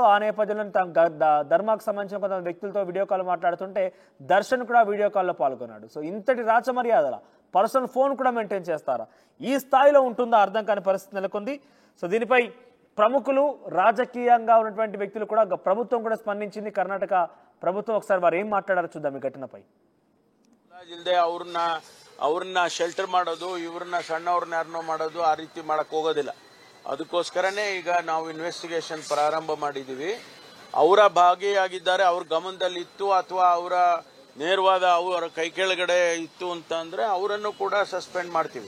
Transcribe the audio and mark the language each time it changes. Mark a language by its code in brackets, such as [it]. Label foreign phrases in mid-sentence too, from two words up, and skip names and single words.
[te] ఆ నేపథ్యంలో ధర్మాకు సంబంధించిన కొంత వ్యక్తులతో వీడియో కాల్ మాట్లాడుతుంటే దర్శన్ కూడా వీడియో కాల్లో పాల్గొన్నాడు. సో ఇంతటి రాచ మర్యాదల [en] personal phone [te] కూడా మెయింటైన్ చేస్తారా? ఈ స్థాయిలో ఉంటుందా అర్థం కాని పరిస్థితి నెలకొంది. సో దీనిపై ప్రముఖులు, రాజకీయంగా ఉన్నటువంటి వ్యక్తులు కూడా, ప్రభుత్వం కూడా స్పందించింది. కర్ణాటక ప్రభుత్వం ఒకసారి వారు ఏం మాట్లాడారో చూద్దాం ఈ ఘటనపై. [kn] ಇಲ್ಲದೆ ಅವ್ರನ್ನ ಶೆಲ್ಟರ್ ಮಾಡೋದು, ಇವ್ರನ್ನ ಸಣ್ಣವ್ರನ್ನ ಯಾರನ್ನೋ ಮಾಡೋದು, ಆ ರೀತಿ ಮಾಡಕ್ ಹೋಗೋದಿಲ್ಲ. ಅದಕ್ಕೋಸ್ಕರನೇ ಈಗ ನಾವು ಇನ್ವೆಸ್ಟಿಗೇಷನ್ ಪ್ರಾರಂಭ ಮಾಡಿದೀವಿ. ಅವರ ಭಾಗಿಯಾಗಿದ್ದಾರೆ, ಅವ್ರ ಗಮನದಲ್ಲಿ ಇತ್ತು ಅಥವಾ ಅವರ ನೇರವಾದ ಅವರ ಕೈ ಕೆಳಗಡೆ ಇತ್ತು ಅಂತಂದ್ರೆ ಅವರನ್ನು ಕೂಡ ಸಸ್ಪೆಂಡ್ ಮಾಡ್ತೀವಿ.